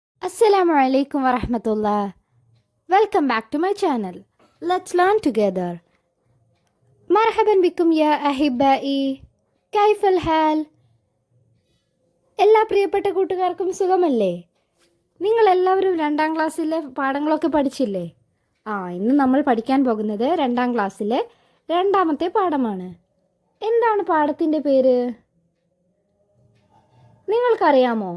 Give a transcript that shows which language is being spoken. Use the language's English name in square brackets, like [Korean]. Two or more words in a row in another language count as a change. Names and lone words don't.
[Arabic] السلام عليكم ورحمة الله. [English] Welcome back to my channel. Let's learn together. [Arabic] مرحبا بكم يا أحبائي. كيف الحال? [Malayalam] എല്ലാ പ്രിയപ്പെട്ട കൂട്ടുകാർക്കും സുഖമല്ലേ? നിങ്ങളെല്ലാവരും 2ാം ക്ലാസ്സിലെ പാഠങ്ങളൊക്കെ പഠിച്ചില്ലേ? ഇന്ന് നമ്മൾ പഠിക്കാൻ പോകുന്നത് 2ാം ക്ലാസ്സിലെ 2ാമത്തെ പാഠമാണ്. എന്താണ് പാഠത്തിൻ്റെ പേര്? നിങ്ങൾക്കറിയാമോ?